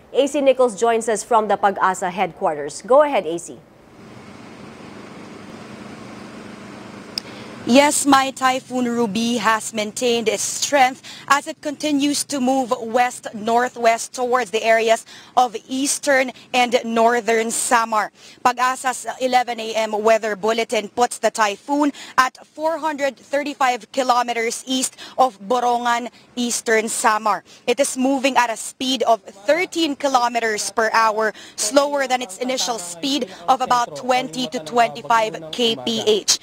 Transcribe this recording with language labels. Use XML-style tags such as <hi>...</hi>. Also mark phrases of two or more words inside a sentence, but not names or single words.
<en>AC Nichols joins us from the Pag-asa headquarters. Go ahead, AC. Yes, my Typhoon Ruby has maintained its strength as it continues to move west-northwest towards the areas of eastern and northern Samar. Pag-asa's 11 a.m. weather bulletin puts the typhoon at 435 kilometers east of Borongan, eastern Samar. It is moving at a speed of 13 kilometers per hour, slower than its initial speed of about 20 to 25 kph.</en>